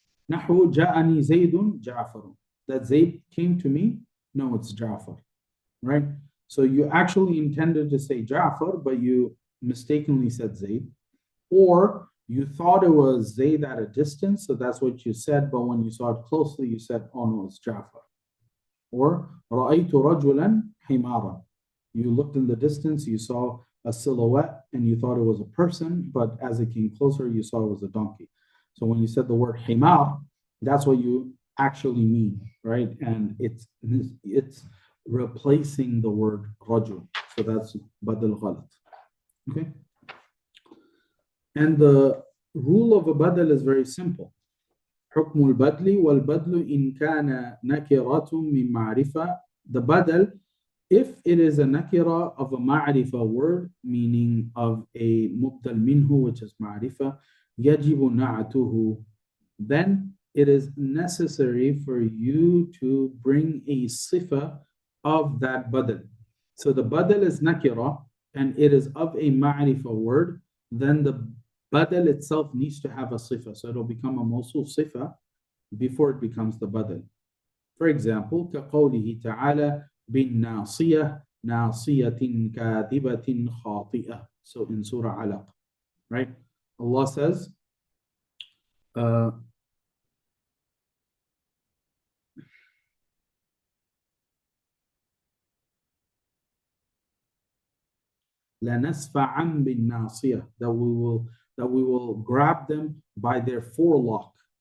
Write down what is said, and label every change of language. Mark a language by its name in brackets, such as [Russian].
[Arabic] Nahu ja'ani Zaydun Ja'far. [English] That Zayd came to me. No, it's Ja'far, right? So you actually intended to say Ja'far, but you mistakenly said Zayd. Or you thought it was Zayd at a distance, so that's what you said, but when you saw it closely, you said, oh no, it's Ja'far. Or [Arabic] رأيت رجلا حمارا. [English] You looked in the distance, you saw a silhouette and you thought it was a person, but as it came closer, you saw it was a donkey. So when you said the word himar, that's what you actually mean, right? And it's replacing the word rajul. So that's badal ghalat. Okay. And the rule of a badal is very simple. [Arabic] حكم البدل والبدل إن كان نكرة من معرفة. [English] The badal, if it is a nakira of a ma'rifa word, meaning of a mubdal minhu, which is ma'rifa, [Arabic] يجب نعته, [English] then it is necessary for you to bring a sifa of that badal. So the badal is nakira and it is of a ma'rifa word, then the badal itself needs to have a sifa. So it'll become a mawsuf sifa before it becomes the badal. For example, [Arabic] كقوله تعالى بالناصية ناصية كاذبة خاطئة. [English] So in Surah Alaq, right? Allah says, [Arabic] لنسفعا بالناصية, [English] that we will grab them by their forelock.